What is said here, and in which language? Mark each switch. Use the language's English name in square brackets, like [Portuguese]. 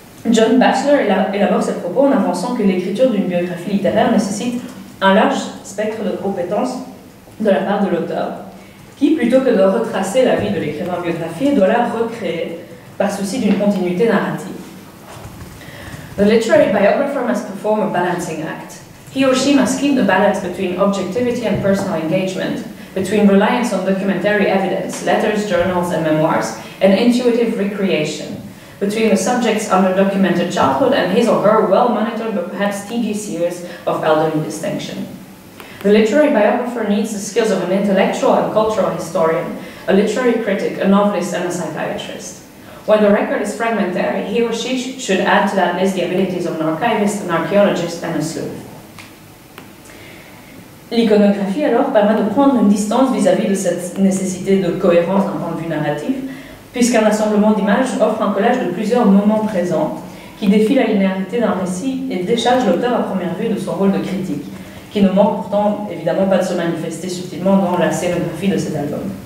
[French] John Batchelor élabore ses propos en avançant que l'écriture d'une biographie littéraire nécessite un large spectre de compétences de la part de l'auteur, qui, plutôt que de retracer la vie de l'écrivain biographié, doit la recréer par souci d'une continuité narrative. [English] The literary biographer must perform a balancing act. He or she must keep the balance between objectivity and personal engagement, between reliance on documentary evidence, letters, journals, and memoirs, and intuitive recreation, between the subject's under-documented childhood and his or her well-monitored but perhaps tedious years of elderly distinction. The literary biographer needs the skills of an intellectual and cultural historian, a literary critic, a novelist, and a psychiatrist. When the record is fragmentary, he or she should add to that list the abilities of an archivist, an archaeologist, and a sleuth. [French] L'iconographie, alors, permet de prendre une distance vis-à-vis de cette nécessité de cohérence d'un point de vue narratif, puisqu'un assemblement d'images offre un collage de plusieurs moments présents qui défie la linéarité d'un récit et décharge l'auteur à première vue de son rôle de critique, qui ne manque pourtant évidemment pas de se manifester subtilement dans la scénographie de cet album.